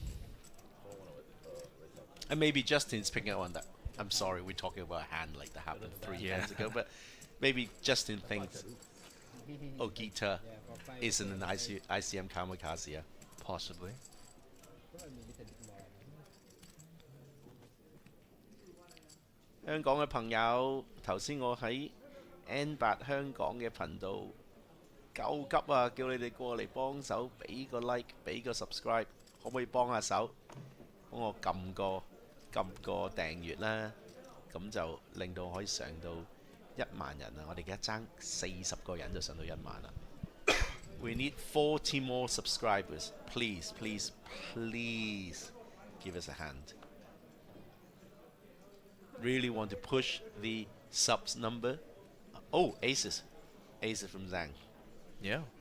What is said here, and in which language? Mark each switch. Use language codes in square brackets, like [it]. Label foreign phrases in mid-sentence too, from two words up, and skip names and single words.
[en] And maybe Justin's picking up on that. I'm sorry, we're talking about a hand like that happened 3 hands ago, but maybe Justin thinks Ogita isn't an ICM kamikaze. Possibly. [yue] 香港嘅朋友，頭先我喺 N8香港嘅頻道救急啊！叫你哋過嚟幫手，俾個 like，俾個 subscribe，可唔可以幫下手？幫我撳個訂閱啦，咁就令到可以上到1萬人啊！我哋而家爭40個人就上到1萬啦。 [en] We need 40 more subscribers. Please, please, please give us a hand. Really want to push the subs number. Oh, aces. Aces from Zhang. Yeah.